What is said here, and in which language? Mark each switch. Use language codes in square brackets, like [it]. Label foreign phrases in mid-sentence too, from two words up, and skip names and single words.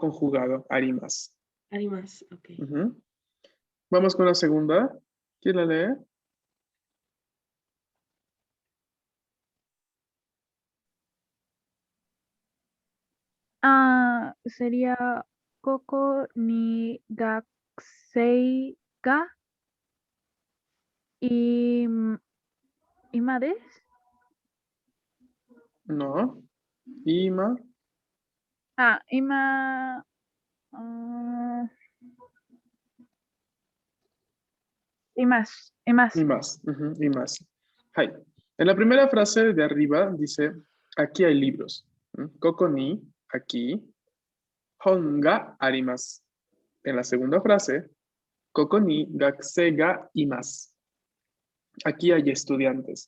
[es] Conjugado, arimas. Arimas, ok. Vamos con la segunda. ¿Quién la lee? [ja] Sería ここに学生がいまです. [es] No. Ima. [ja] Ima. Imasu. います。はい. [es] En la primera frase de arriba dice, aquí hay libros. [ja] ここに, aquí. 本があります. [es] En la segunda frase, [ja] ここに学生がいます. [es] Aquí hay estudiantes.